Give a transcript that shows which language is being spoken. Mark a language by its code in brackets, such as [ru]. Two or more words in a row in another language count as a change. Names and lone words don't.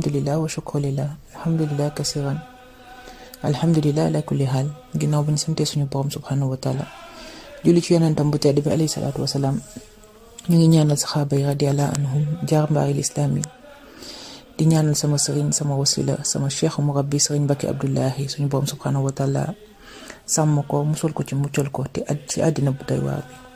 [ar] لله وشكر لله الحمد لله كثيرا الحمد لله على كل حال [wo] ginnaaw bi ñu sante suñu borom [ar] سبحانه وتعالى [wo] julli ci yonentam bu tedd bi [ar] عليه الصلاة والسلام [wo] ñu ngi ñaanal saxaaba yi [ar] رضي الله عنهم [wo] jaarmbaari lislaam yi di ñaanal sama sëriñ sama wasila sama cheikh murabbi sëriñ Mbacke Abdullahi suñu borom [ar] سبحانه وتعالى [wo] sàmm ko musul ko ci muccal ko te ci àddina bu doy waar bi